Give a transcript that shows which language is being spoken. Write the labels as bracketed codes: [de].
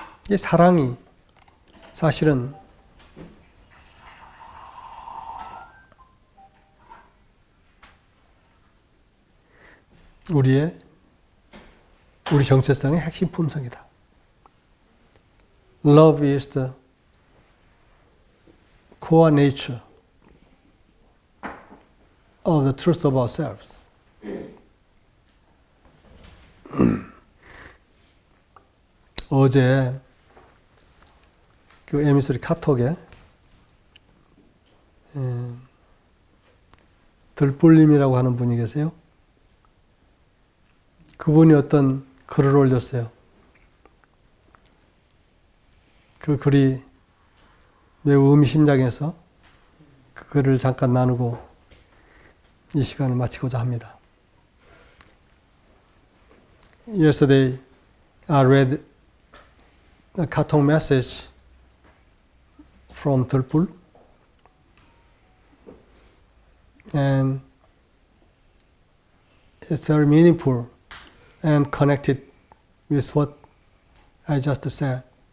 [ko] 이 사랑이 사실은 우리 정체성의 핵심 품성이다. [en] Love is the core nature of the truth of ourselves. [ko] 어제 그 에미소리 카톡에 들불님이라고 하는 분이 계세요. 그분이 어떤 글을 올렸어요. 그 글이 매우 의미심장해서 그 글을 잠깐 나누고 이 시간을 마치고자 합니다. [en] Yesterday, I read a cartoon message from Tulpul, and it's very meaningful and connected with what I just said.